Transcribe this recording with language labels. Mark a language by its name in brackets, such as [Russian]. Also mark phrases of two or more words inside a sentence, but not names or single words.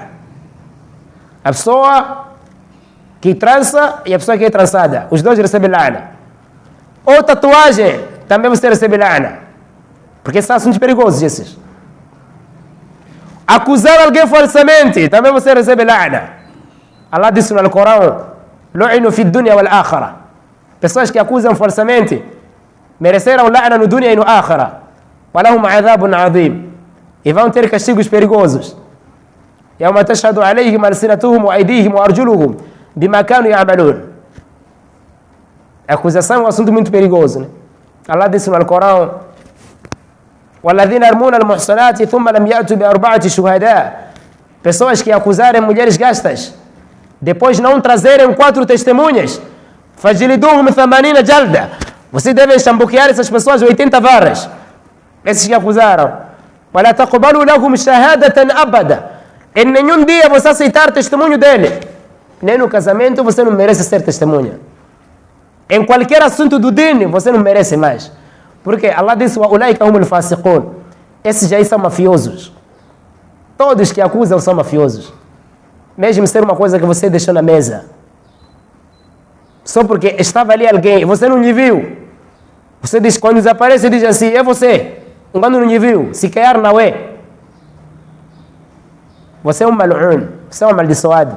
[Portuguese] A pessoa que trança e a pessoa que é trançada. Os dois recebem la'ana. Ou tatuagem. Também você recebe la'ana. Porque são assuntos perigosos esses. Acusar alguém falsamente, também você recebe la'ana. Allah disse no Alcorão: [Arabic] لعنوا في الدنيا والآخرة. [Portuguese] Pessoas que acusam falsamente mereceram la'ana no dunya e no akhirah. [Arabic] ولهم عذاب عظيم. [Portuguese] E vão ter castigos perigosos. [Arabic] يوم تشهد عليهم ألسنتهم وأيديهم وأرجلهم بما كانوا يعملون. [Portuguese] A acusação é um assunto muito perigoso, né? Allah disse no Alcorão: [Arabic] وَالَّذِينَ يَرْمُونَ الْمُحْصَنَاتِ ثُمَّ لَمْ يَأْتُوا بِأَرْبَعَةِ شُهَدَاء. [Portuguese] Pessoas que acusarem mulheres gastas, depois não trazerem 4 testemunhas. [Arabic] فَجِلِدُوهُمْ 80 جَلْدًا. [Portuguese] Vocês devem chambuquear essas pessoas 80 varas. Esses que acusaram. [Arabic] وَلَا تَقْبَلُوا لَهُمْ شَهَادَةً أَبَدًا. [Portuguese] Em nenhum dia você aceitar testemunho dele. Nem no casamento você não merece ser testemunha. Em qualquer assunto do dini você não merece mais. Porque Allah disse: [Arabic] وَأُولَٰئِكَ هُمُ الْفَاسِقُونَ. [Portuguese] Esses já são mafiosos. Todos que acusam são mafiosos. Mesmo ser uma coisa que você deixou na mesa. Só porque estava ali alguém e você não lhe viu. Você diz, quando desaparece, diz assim: é você. Quando não lhe viu, se calhar não é. Você é um mal'un, você é um amaldiçoado.